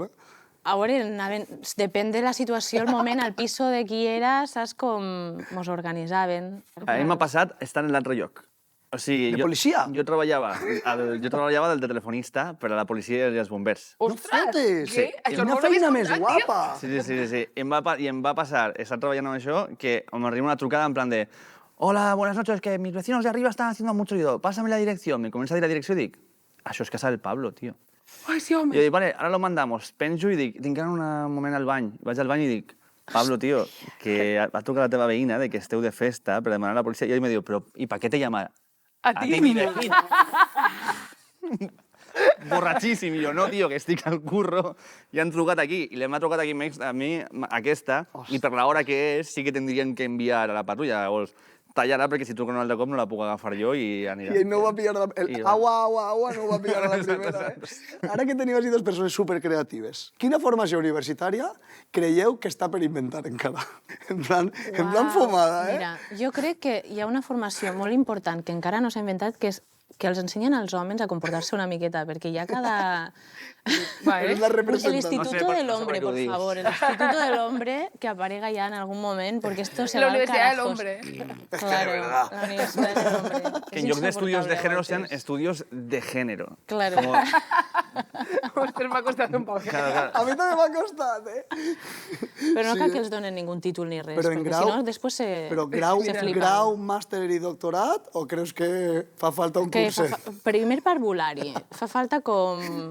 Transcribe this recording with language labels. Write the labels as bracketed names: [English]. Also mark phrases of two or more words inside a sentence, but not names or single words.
[Catalan] A veure, depèn de la situació, el moment, al piso de qui era, saps com mos organitzaven. A mi m'ha passat estar en l'altre lloc. O sigui, De policia? Jo treballava del de telefonista per a la policia i els bombers. No fotes! Què? Això Quina no ho feina havies més contat, guapa! Sí. I em va passar estar treballant amb això que m'arriba una trucada en plan de [Spanish] hola, buenas noches, que mis vecinos de arriba están haciendo mucho ruido. Pásame la dirección. [Catalan] Me comença a dir la direcció i dic, això és casa del Pablo, tio. Ai, sí, home. I jo dic, vale, [Spanish] ahora lo mandamos. [Catalan] Penjo i dic, tinc un moment al bany. Vaig al bany i dic, Pablo, tio, que va trucar la teva veïna de que esteu de festa per demanar a la policia. I ell me diu, però, [Spanish] ¿y para qué te llama? A ti? mi vecina. [Catalan] borratxíssim. I jo, no, tio, que estic al curro, i han trucat aquí. I l'hem trucat aquí a mi, aquesta, i per l'hora que és, sí que tindrien que enviar a la patrulla. Llavors, tallar-la, perquè si truco un altre cop no la puc agafar jo i anirà. I ell no ho va pillar agua, no ho va pillar a la primera, Ara que teniu així dues persones supercreatives, quina formació universitària creieu que està per inventar encara? En plan fumada, Mira, jo crec que hi ha una formació molt important que encara no s'ha inventat, que és que els ensenyen als homes a comportar-se una miqueta, perquè hi ha cada... És la representant. [Spanish] El Instituto del Hombre, por favor, el Instituto del Hombre que aparega ya en algún moment, porque esto se va al Universidad del carajos. Hombre. Claro, la Universidad del Hombre. Que [Catalan] en lloc d' [Spanish] estudios de género sean estudios de género. Claro. Como... [Catalan] Ostres, m'ha costat un poc. A mi també m'ha costat, Però no cal que els donen ningún títol ni res, Però en perquè grau- si no després se Però grau, flipen. grau, màster i doctorat, o creus que fa falta un Que curset? primer parvulari, fa falta com...